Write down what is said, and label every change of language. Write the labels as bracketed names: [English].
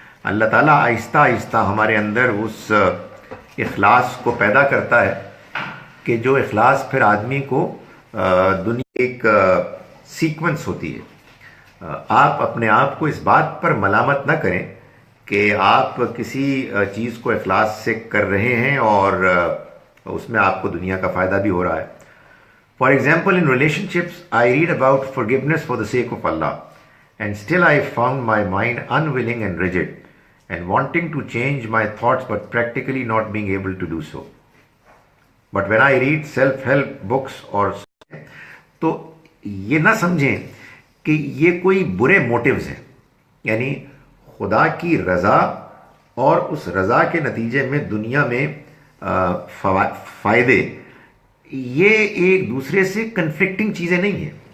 [Urdu] اللہ تعالیٰ آہستہ آہستہ ہمارے اندر اس اخلاص کو پیدا کرتا ہے کہ جو اخلاص پھر آدمی کو دنیا ایک سیکوینس ہوتی ہے. آپ اپنے آپ کو اس بات پر ملامت نہ کریں کہ آپ کسی چیز کو اخلاص سے کر رہے ہیں اور اس میں آپ کو دنیا کا فائدہ بھی ہو رہا ہے. [English] For example in relationships I read about forgiveness for the sake of Allah and still I found my mind unwilling and rigid and wanting to change my thoughts but practically not being able to do so. But when I read self-help books or [Urdu] تو یہ نہ سمجھیں کہ یہ کوئی برے motives ہیں. یعنی خدا کی رضا اور اس رضا کے نتیجے میں دنیا میں فائدے، یہ ایک دوسرے سے کنفلکٹنگ چیزیں نہیں ہیں.